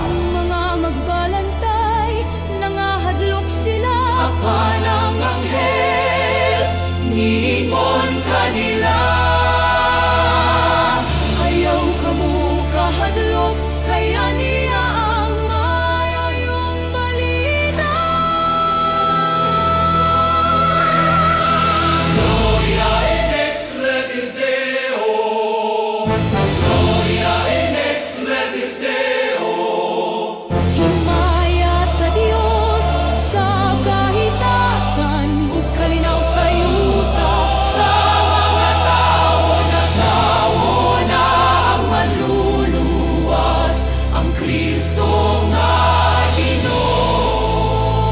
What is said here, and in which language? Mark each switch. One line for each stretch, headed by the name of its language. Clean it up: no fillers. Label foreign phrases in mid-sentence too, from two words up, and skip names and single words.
Cebuano: ang mga magbalantay nangahadlok sila, apan ang anghel niingon kanila. ayaw kamo kahadlok, kaya niya ang mayayong balita.
Latin: Gloria in excelsis Deo, Gloria in excelsis Deo.
Cebuano: Himaya sa Diyos sa kahitasan, ug kalinaw sa yuta, Sa mga tao na ang manluluwas, ang Kristo nga Ginoo.